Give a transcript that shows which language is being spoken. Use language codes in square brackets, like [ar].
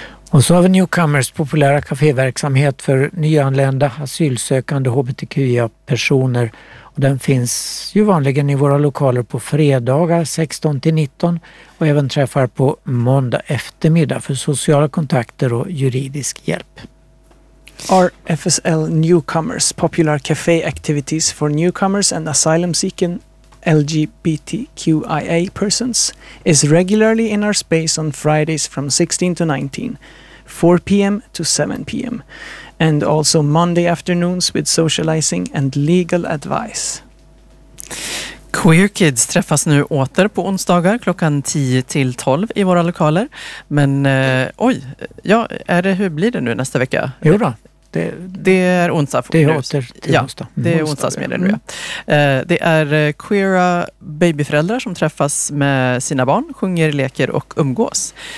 [sv] Och så har vi Newcomers populära kaféverksamhet för nyanlända, asylsökande, hbtqia-personer. Och den finns ju vanligen i våra lokaler på fredagar 16-19 och även träffar på måndag eftermiddag för sociala kontakter och juridisk hjälp. [en] RFSL Newcomers, popular cafe activities for newcomers and asylum seeking LGBTQIA persons, is regularly in our space on Fridays from 16-19. 4 p.m. to 7 p.m. and also Monday afternoons with socializing and legal advice. [sv] Queer Kids träffas nu åter på onsdagar klockan 10-12 i våra lokaler. Men hur blir det nu nästa vecka? Jo då. Det är onsdag. Det är åter till onsdag. Ja, det är onsdag som gäller nu. Ja. Det är queera babyföräldrar som träffas med sina barn, sjunger, leker och umgås.